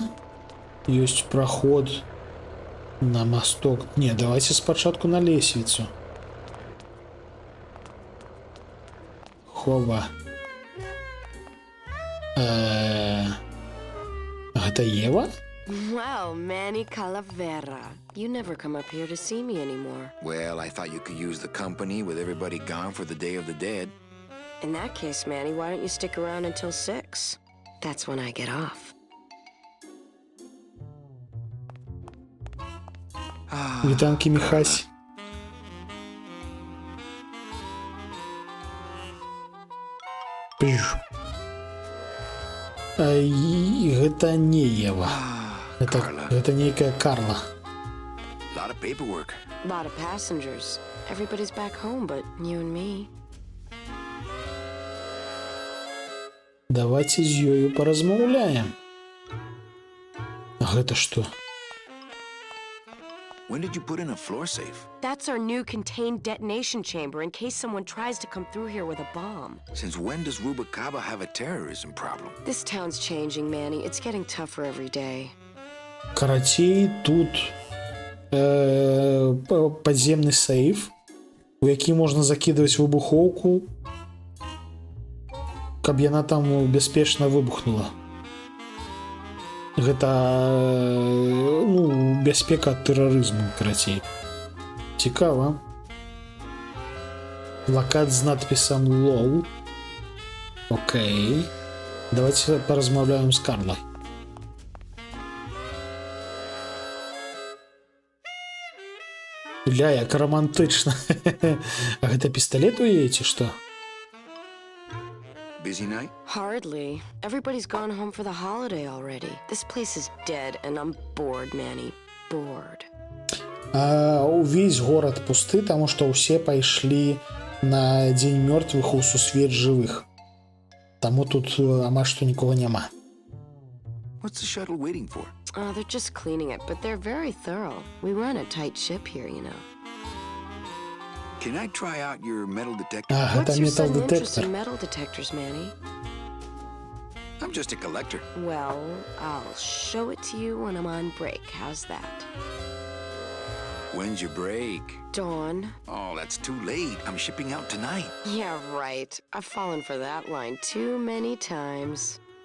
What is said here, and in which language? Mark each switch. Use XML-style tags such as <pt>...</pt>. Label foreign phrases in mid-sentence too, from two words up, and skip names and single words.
<be>Ёсць праход на масток. Не, давайте спачатку на лесвіцу. Хова. Гэта Ева?</be> <en>Well, Manny Calavera, you never come up here to see me anymore. Well, I thought you could use the company with everybody gone for the Day of the Dead. In that case, Manny, why don't you stick around until 6? That's when I get off.</en> <be>Вітанки, Міхась. Пш. Гэта не Ева. Гэта нейкая Карла.</be> <en>Lot of paperwork. Lot of passengers. Everybody's back home but you and me.</en> <be>Давайте з ёю паразмаўляем. А гэта што?</be> <en>When did you put in a floor safe? That's our new contained detonation chamber in case someone tries to come through here with a bomb. Since when does Rubacaba have a terrorism problem? This town's changing, Manny. It's getting tougher every day.</en> <be>Карацей, тут падземны сейф, у які можна закідваць выбухоўку, каб яна там бяспечна выбухнула. Гэта бяспека ад тэрарызму, карацей. Цікава. Плакат з надпісам LOL. Окей. Давайте паразмаўляем з Карлай. Ля, як романтычна. А гэта пісталет у яе, ці што?</be> <en>Busy night? Hardly. Everybody's gone home for the holiday already. This place is dead and I'm bored, Manny. Bored.</en> <be>Увесь горад пусты, таму што ўсе пайшлі на дзень мёртвых у сусвет жывых. Таму тут амаль што нікога няма.</be> <en>What's the shuttle waiting for? They're just cleaning it, but they're very thorough. We run a tight ship here, you know. Can I try out your metal detector?</en> <be>Гэта</be> <en>What's your sudden interest</en> <be>метал-детектор.</be> <en>in metal detectors, Manny? I'm just a collector. Well, I'll show it to you when I'm on break. How's that? When's your break? Dawn. Oh, that's too late. I'm shipping out tonight. Yeah, right. I've fallen for that line too many times.</en>